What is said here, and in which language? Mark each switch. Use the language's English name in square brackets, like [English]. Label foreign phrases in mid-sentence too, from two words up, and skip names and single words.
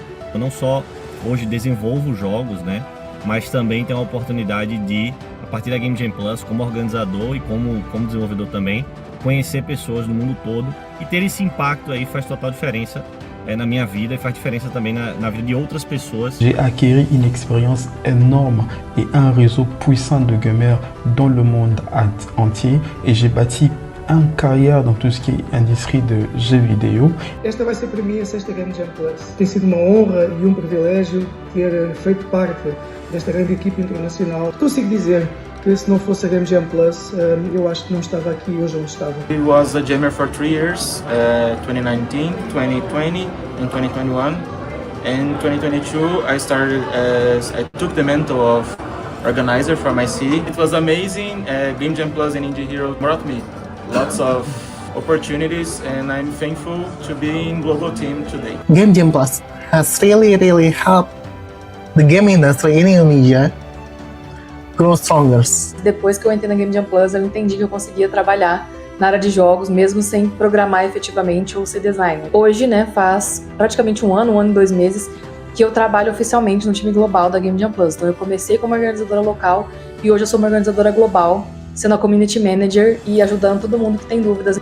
[Portuguese] Eu não só hoje desenvolvo jogos, né? Mas também tenho a oportunidade de, a partir da GameJamPlus, como organizador e como desenvolvedor também, conhecer pessoas do mundo todo, e ter esse impacto aí faz total diferença na minha vida e faz diferença também na vida de outras pessoas. [French] J'ai acquis une expérience énorme et un réseau puissant de gamers dans le monde entier, et j'ai bâti une carrière dans tout ce qui est industrie de jeux vidéo. [Portuguese] Esta vai ser para mim a 6ª GameJamPlus. Tem sido uma honra e um privilégio ter feito parte desta grande equipe internacional. Consigo dizer que se não fosse a GameJamPlus, eu acho que não estava aqui hoje onde estava. [English] I was a jammer for 3 years, 2019, 2020 and 2021. In 2022, I took the mantle of organizer for my city. It was amazing. GameJamPlus and Indie Hero brought me lots of opportunities, and I'm thankful to be in global team today. GameJamPlus has really helped the game industry in Indonesia grow stronger. [Portuguese] Depois que eu entrei na GameJamPlus, eu entendi que eu conseguia trabalhar na área de jogos, mesmo sem programar efetivamente ou ser designer. Hoje, né, faz praticamente um ano e 2 meses que eu trabalho oficialmente no time global da GameJamPlus. Então eu comecei como organizadora local e hoje eu sou uma organizadora global, sendo a [English] Community Manager [Portuguese] e ajudando todo mundo que tem dúvidas.